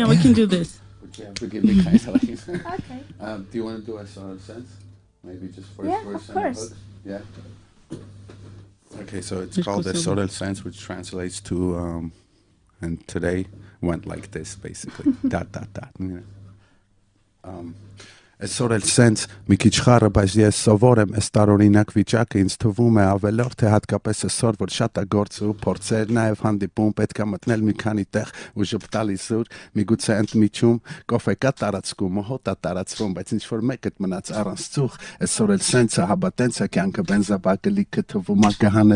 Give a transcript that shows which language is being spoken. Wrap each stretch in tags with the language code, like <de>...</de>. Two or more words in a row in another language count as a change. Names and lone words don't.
<en>we can do this. But you have to give me kind of like. Okay. Do you want to do a sort of sense? Maybe just first verse of and course. hook? Yeah. Okay, so it's called the Sorel Sense, which translates to, and today went like this, basically. ...</en> <hy>Այսօր էլ սենց մի քիչ խառը, բայց ես սովոր եմ այս տարօրինակ վիճակը, ինձ թվում է ավելորդ, թե հատկապես այսօր, որ շատ է գործ ու փորձեր, նաև հանդիպում, պետք է մտնել մի քանի տեղ ու ժպտալ իզուր, միգուցե ընդմիջում կոֆե կա տարածքում, հոտ է տարածվում, բայց ինչ որ մեկդ մնաց առանց ծուխ, այսօր էլ սենցը հաբատենց է կյանքը բենզաբակը լիքը թվում է կհանես</hy>